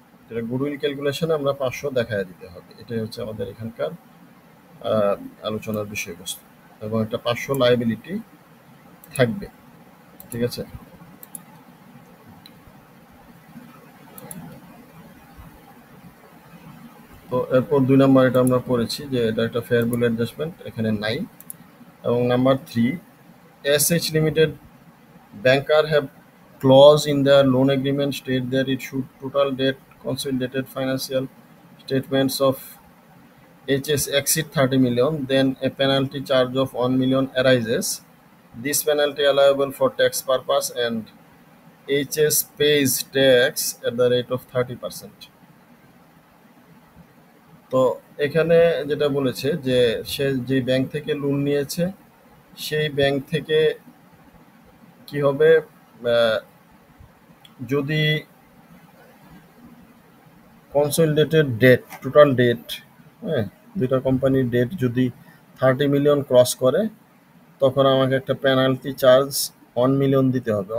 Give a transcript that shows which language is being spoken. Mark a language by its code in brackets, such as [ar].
[bn] এটা গুডউইল ক্যালকুলেশনে আমরা 500 দেখায় দিতে হবে, এটাই হচ্ছে আমাদের এখানকার আলোচনার বিষয়বস্তু। এবং একটা 500 লায়াবিলিটি থাকবে, ঠিক আছে? তো এরপর 2 নাম্বার এটা আমরা পড়েছি যে এটা একটা ফেয়ার ভ্যালু অ্যাডজাস্টমেন্ট এখানে নাই। এবং number 3, [en] SH limited banker have clause in their loan agreement state that it should total debt consolidated financial statements of HS exceed 30 million, then a penalty charge of 1 million arises. This penalty allowable for tax purpose and HS pays tax at the rate of 30%. [bn] তো এখানে যেটা বলেছে যে সে যে bank থেকে loan নিয়েছে সেই bank থেকে কি হবে, যদি কনসলিডেটেড ডেট, টোটাল ডেট, হ্যাঁ, দুইটা কোম্পানির ডেট যদি 30 মিলিয়ন ক্রস করে, তখন আমাকে একটা পেনাল্টি চার্জ 1 মিলিয়ন দিতে হবে।